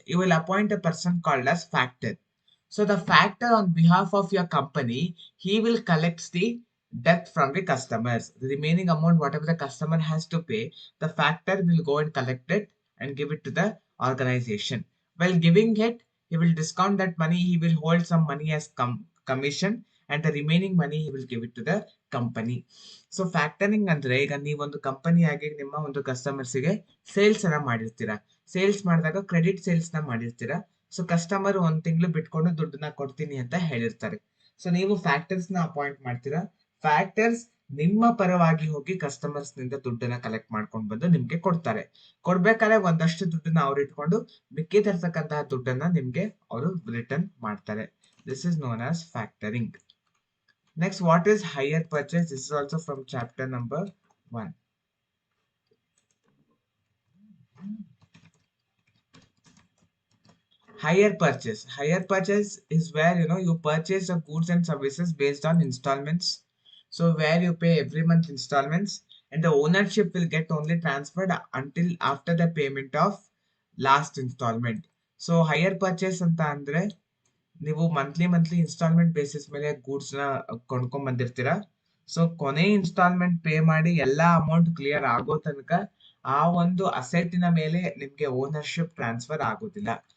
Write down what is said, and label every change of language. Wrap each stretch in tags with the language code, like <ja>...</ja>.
<en>You will appoint a person called as factor. So the factor on behalf of your company, he will collect the debt from the customers. The remaining amount, whatever the customer has to pay, the factor will go and collect it and give it to the organization. While giving it, he will discount that money. He will hold some money as commission and the remaining money he will give it to the company.</en> <kn>So factoring ಅಂದ್ರೆ, ಈಗ ನೀವೊಂದು company ಆಗಿ ನಿಮ್ಮ ಒಂದು ಕಸ್ಟಮರ್ಸ್ಗೆ sales ಅನ್ನ ಮಾಡಿರ್ತೀರಾ. Sales ಮಾಡಿದಾಗ credit sales ನ ಮಾಡಿರ್ತೀರಾ. So customer ಒಂದ್ ತಿಂಗಳು ಬಿಟ್ಕೊಂಡು ದುಡ್ಡನ್ನ ಕೊಡ್ತೀನಿ ಅಂತ ಹೇಳಿರ್ತಾರೆ. ಸೊ ನೀವು ಫ್ಯಾಕ್ಟರ್ಸ್ ನ ಅಪಾಯಿಂಟ್ ಮಾಡ್ತೀರಾ. ಫ್ಯಾಕ್ಟರ್ಸ್ ನಿಮ್ಮ ಪರವಾಗಿ ಹೋಗಿ ಕಸ್ಟಮರ್ಸ್ ನಿಂದ ದುಡ್ಡನ್ನ ಕಲೆಕ್ಟ್ ಮಾಡ್ಕೊಂಡು ಬಂದು ನಿಮ್ಗೆ ಕೊಡ್ತಾರೆ. ಕೊಡ್ಬೇಕಾದ್ರೆ ಒಂದಷ್ಟು ದುಡ್ಡನ್ನ ಅವ್ರು ಇಟ್ಕೊಂಡು ಮಿಕ್ಕಿದಿರ್ತಕ್ಕಂತಹ ದುಡ್ಡನ್ನ ನಿಮ್ಗೆ ಅವರು ರಿಟರ್ನ್ ಮಾಡ್ತಾರೆ.</kn> <en>This is known as factoring. Next, what is hire purchase? This is also from chapter number 1. Hire purchase. Hire purchase is where you purchase the goods and services based on installments. So where you pay every month installments and the ownership will get only transferred until after the payment of last installment.</en> <kn>So higher purchase anta andre ನೀವು monthly instalment basis ಮೇಲೆ goods ನ ಕೊಂಡ್ಕೊಂಡ್ ಬಂದಿರ್ತೀರಾ. So ಕೊನೆ instalment pay ಮಾಡಿ ಎಲ್ಲಾ amount clear ಆಗೋ ತನಕ ಆ ಒಂದು ಅಸೆಟ್ಟಿನ ಮೇಲೆ ನಿಮ್ಗೆ ಓನರ್ಶಿಪ್ ಟ್ರಾನ್ಸ್ಫರ್ ಆಗೋದಿಲ್ಲ.</kn>